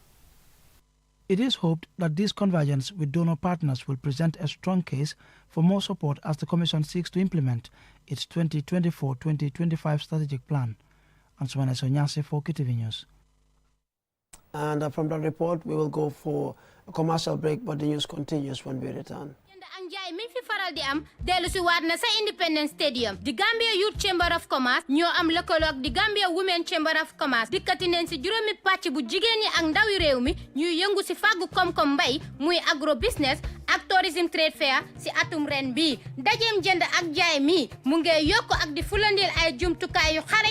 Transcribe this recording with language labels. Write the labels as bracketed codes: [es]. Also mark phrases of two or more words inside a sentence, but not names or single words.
[en] It is hoped that this convergence with donor partners will present a strong case for more support as the Commission seeks to implement its 2024-2025 strategic plan. Ansumana Sonyase for QTV News. And from that report, we will go for a commercial break, but the news continues when we return. [wo] Njaay mi fi faral di am delu ci waat na sa Independence Stadium di Gambia Youth Chamber of Commerce ñoo am lëkkaloo ak di Gambia Women Chamber of Commerce dikkati neen ci juróomi pàcc bu jigéen ñi ak ndawi réew mi ñuy yëngu ci fàggu koom-koom mbay muy [en] agro business [wo] ak [en] tourism trade fair [wo] ci atum ren bi ndajeem jënd ak jaay mi mu ngi yokk ak di fulandil ay jumtukaay yu xarañ